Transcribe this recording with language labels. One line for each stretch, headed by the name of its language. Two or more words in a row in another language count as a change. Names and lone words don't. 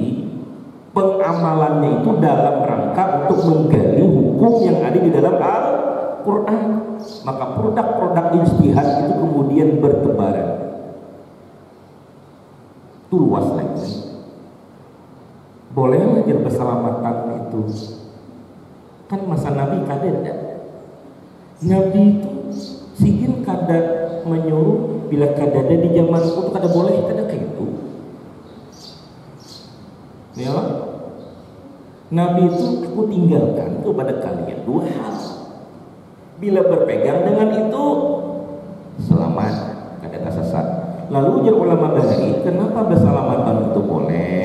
Indonesian: Pengamalannya itu dalam rangka untuk menggali hukum yang ada di dalam Al-Quran. Maka produk-produk ijtihad itu kemudian bertebaran. Itu luas lagi. Boleh aja berselamatan itu.
Banjar: Kan masa Nabi kada. Nabi itu sigin kada menyuruh bila kada ada di zaman itu kada boleh, kada kayak itu. Ya,
Indonesian: Nabi itu aku tinggalkan kepada kalian 2 hal.
Banjar: Bila berpegang dengan itu selamat, kada tersesat. Lalu ujar ulama dari kenapa berselamatan itu boleh?